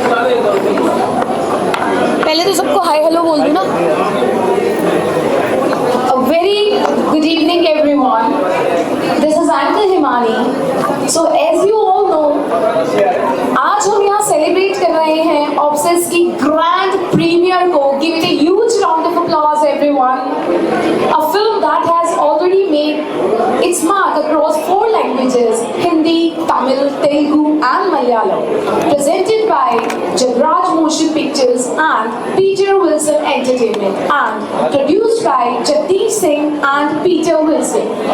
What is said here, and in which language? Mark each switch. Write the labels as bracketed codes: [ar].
[hi] पहले तो सबको हाय हेलो बोल दूँ ना। [en] A very good evening, everyone. This is Anka Himani. So, as you all know, [hi] आज हम यहाँ सेलिब्रेट कर रहे हैं ऑब्सेस की ग्रैंड प्रीमियर को. [en] Give it a huge round of applause, everyone. A film that has already made its mark across 4 languages: Hindi, Tamil, Telugu, and Malayalam. Presented by Jagraj Motion Pictures and Peter Wilson Entertainment, and produced by Jagdish Singh and Peter Wilson.